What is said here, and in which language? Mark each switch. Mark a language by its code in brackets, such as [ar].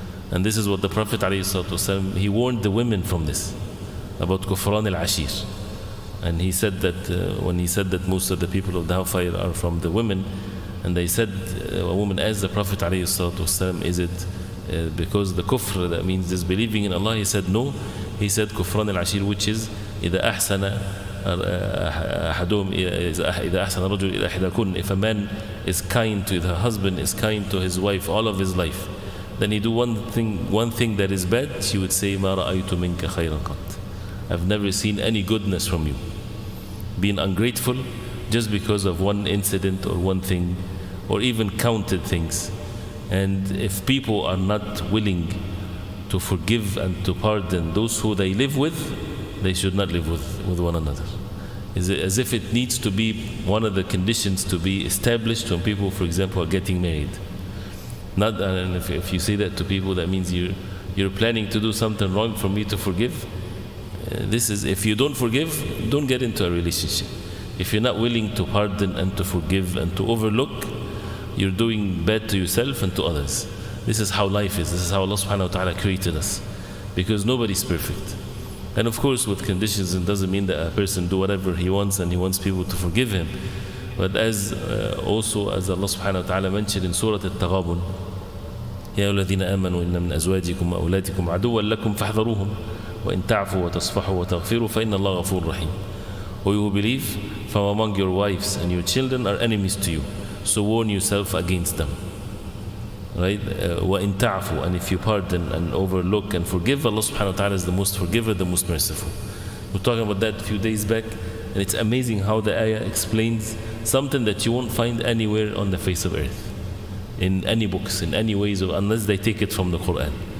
[en] And this is what the Prophet ﷺ, he warned the women from this, about kufran al-ashir. And he said that when he said that most of the people of the hellfire are from the women, and they said, a woman asked the Prophet ﷺ, is it because the kufr, that means disbelieving in Allah? He said no. He said kufran al-ashir, which is [ar] إذا أحسن أحدهم إذا أحسن رجل إلى إحداكن. [en] If a man is kind to the husband, is kind to his wife all of his life, then he do one thing that is bad, she would say [ar] ما رأيت منك خيرا قط. [en] I've never seen any goodness from you. Being ungrateful just because of one incident or one thing, or even counted things. And if people are not willing to forgive and to pardon those who they live with, they should not live with one another. Is it as if it needs to be one of the conditions to be established when people, for example, are getting married. Not, and if you say that to people, that means you're planning to do something wrong for me to forgive. This is, if you don't forgive, don't get into a relationship. If you're not willing to pardon and to forgive and to overlook, you're doing bad to yourself and to others. This is how life is. This is how Allah subhanahu wa ta'ala created us. Because nobody's perfect. And of course, with conditions, it doesn't mean that a person do whatever he wants and he wants people to forgive him. But as also as Allah subhanahu wa ta'ala mentioned in Surah Al-Taghabun, [ar] يا الذين آمنوا إن من أزواجكم وأولادكم عدوا لكم فاحذروهم وإن تعفوا وتصفحوا وتغفروا فإن الله غفور رحيم. [en] O you who believe, from among your wives and your children are enemies to you, so warn yourself against them. Right? [ar] وَإِن تَعْفُوا, [en] and if you pardon and overlook and forgive, Allah subhanahu wa ta'ala is the most forgiver, the most merciful. We were talking about that a few days back, and it's amazing how the ayah explains something that you won't find anywhere on the face of earth, in any books, in any ways, unless they take it from the Quran.